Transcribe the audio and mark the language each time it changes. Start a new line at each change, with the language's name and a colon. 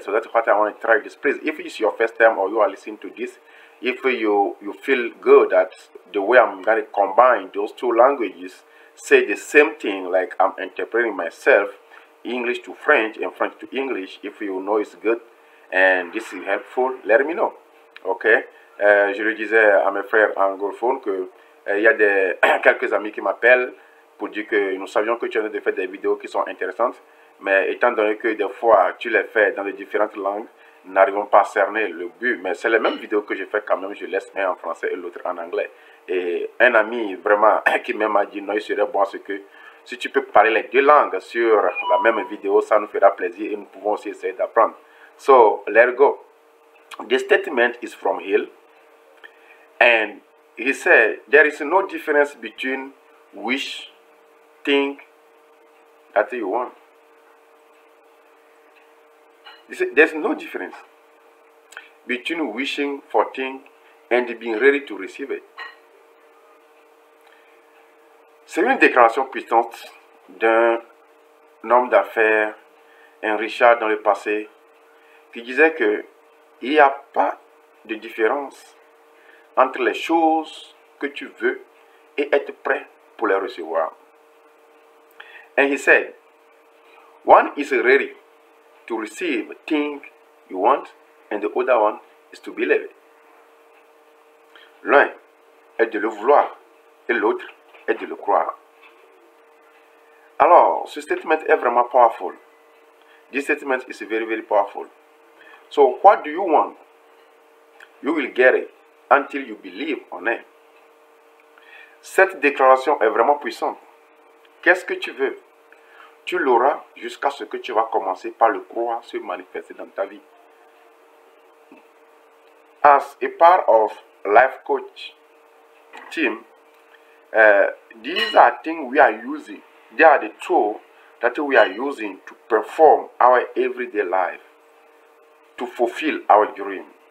English: So that's what I want to try this. Please, if it's your first time or you are listening to this, if you feel good that the way I'm going to combine those two languages, say the same thing like I'm interpreting myself, English to French and French to English, if you know it's good and this is helpful, let me know. Ok?
French: Je le disais à mes frères anglophones que il y a quelques amis qui m'appellent pour dire que nous savions que tu as fait des vidéos qui sont intéressantes, mais étant donné que des fois tu les fais dans les différentes langues, nous n'arrivons pas à cerner le but. Mais c'est les mêmes vidéos que je fais quand même, je laisse un en français et l'autre en anglais. Et un ami vraiment qui même a dit non, il serait bon ce que si tu peux parler les deux langues sur la même vidéo, ça nous fera plaisir et nous pouvons aussi essayer d'apprendre.
English: So, let's go. The statement is from Hill, and he said, there is no difference between wish, think, that you want. He said, there's no difference between wishing for things and being ready to receive it.
French: C'est une déclaration puissante d'un homme d'affaires, un Richard dans le passé, qui disait que il n'y a pas de différence entre les choses que tu veux et être prêt pour les recevoir.
English: And he said, one is ready to receive a thing you want, and the other one is to believe it.
French: L'un est de le vouloir et l'autre est de le croire. Alors, ce statement est vraiment powerful.
English: This statement is very, very powerful. So, what do you want? You will get it until you believe on it.
French: Cette déclaration est vraiment puissante. Qu'est-ce que tu veux? Tu l'auras jusqu'à ce que tu vas commencer par le croire se manifester dans ta vie.
English: As a part of life coach team, these are things we are using. They are the tools that we are using to perform our everyday life, to fulfill our dream.